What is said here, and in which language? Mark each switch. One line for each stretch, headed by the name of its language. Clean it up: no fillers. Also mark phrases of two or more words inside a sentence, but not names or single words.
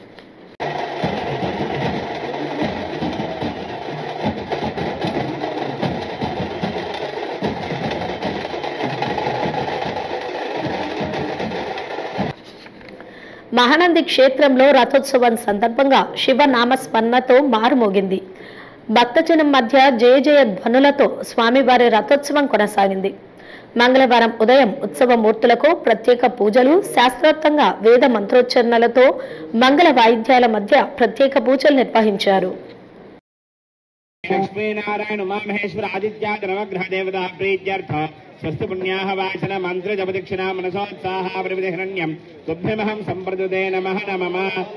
Telugu: మహానంది క్షేత్రంలో రథోత్సవం సందర్భంగా శివనామస్మరణతో మారుమోగింది. భక్తజనం మధ్య జయ జయ ధ్వనులతో స్వామివారి రథోత్సవం కొనసాగింది. మంగళవారం ఉదయం ఉత్సవమూర్తులకు ప్రత్యేక పూజలు, శాస్త్రోక్తంగా వేద మంత్రోచ్చరణలతో మంగళ వాయిద్యాల మధ్య ప్రత్యేక పూజలు నిర్వహించారు.
Sanskrit: लक्ष्मीनारायण उमा महेश्वर आदित्या नवग्रह देवता प्रीत्यर्थ स्वस्ति पुण्याः वाचन मंत्र जपदक्षिणा मनसोत्साह प्रविधिरण्यं तुभ्यमहं संप्रदुते नमः नमः